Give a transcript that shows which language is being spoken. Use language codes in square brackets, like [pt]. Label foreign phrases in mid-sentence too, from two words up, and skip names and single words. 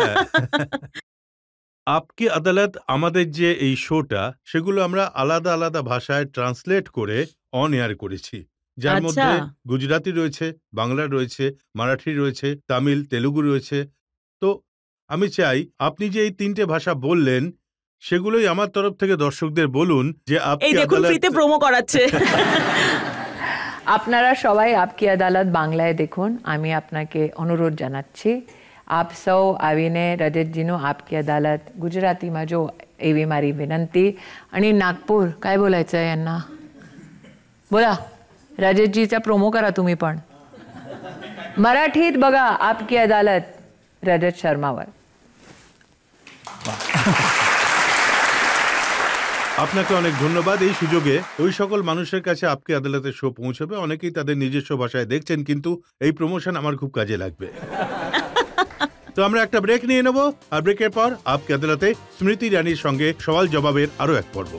[bn] আপকি আদালত আমাদের যে এই শোটা, সেগুলো আমরা আলাদা আলাদা ভাষায় ট্রান্সলেট করে [en] on air [bn] করেছি, যার মধ্যে গুজরাটি রয়েছে, বাংলা রয়েছে, মারাঠি রয়েছে, তামিল, তেলুগু রয়েছে। তো আমি চাই আপনি যে এই ৩টে ভাষা বললেন, সেগুলোই আমার তরফ থেকে দর্শকদের বলুন যে এই দেখুন ফ্রিতে প্রোমো করাচ্ছে। আপনারা সবাই আপকি আদালত বাংলায় দেখুন। আমি আপনাকে অনুরোধ জানাচ্ছি, [gu] આપ સૌ આવીને રજતજીનું આપકી અદાલત ગુજરાતીમાં જો, એવી મારી વિનંતી. [mr] आणि नागपूर काय बोलायचं आहे यांना? बोला, रजतजीचा प्रोमो करा तुम्ही पण. मराठीत बघा आपकी अदालत रजत शर्मावर. [bn] আপনাকে অনেক ধন্যবাদ। এই সুযোগে ওই সকল মানুষের কাছে আপকি আদালতের শো পৌঁছবে, অনেকেই তাদের নিজস্ব ভাষায় দেখছেন, কিন্তু এই প্রমোশন আমার খুব কাজে লাগবে। তো আমরা একটা ব্রেক নিয়ে নেব, আর ব্রেকের পর আপকি আদালতে স্মৃতি ইরানির সঙ্গে সওয়াল জবাবের আরো এক পর্ব।